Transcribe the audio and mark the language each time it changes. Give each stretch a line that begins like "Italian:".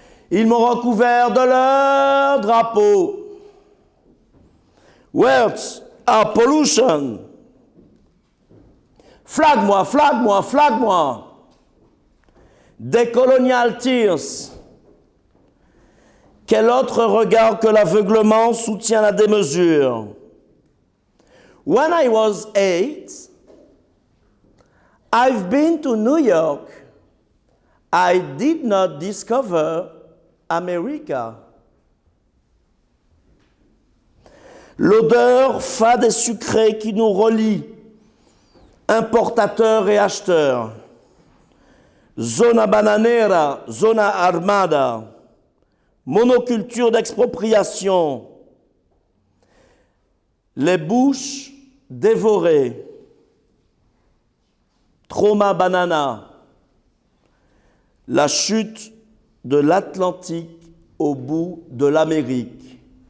French: Ils m'ont recouvert de leur drapeau.
English: Words are pollution.
French: Flag-moi, flag-moi, flag-moi. Décolonial
English: tears.
French: Quel autre regard que l'aveuglement soutient la démesure?
English: When I was 8, I've been to New York. I did not discover America.
French: L'odeur fade et sucrée qui nous relie, importateurs et acheteurs.
Spanish: Zona bananera, zona armada.
French: Monoculture d'expropriation, les bouches dévorées, trauma banana, la chute de l'Atlantique au bout de l'Amérique.